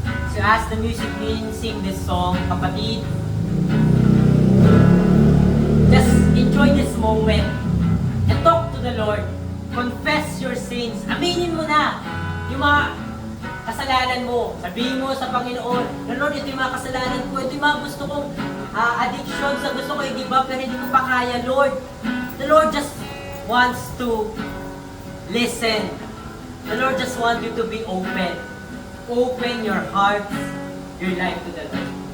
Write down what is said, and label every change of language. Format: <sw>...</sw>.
<en>So as the music means, sing this song, kapatid, just enjoy this moment and talk to the Lord. Confess your sins.</en> <tl>Aminin mo na yung mga kasalanan mo. Sabihin mo sa Panginoon, na Lord, ito yung mga kasalanan ko, ito yung mga gusto kong addictions na gusto ko i-give up pero hindi ko pa kaya, Lord.</tl> <en>The Lord just wants to listen. The Lord just wants you to be open. Open your heart, your life to the Lord.</en>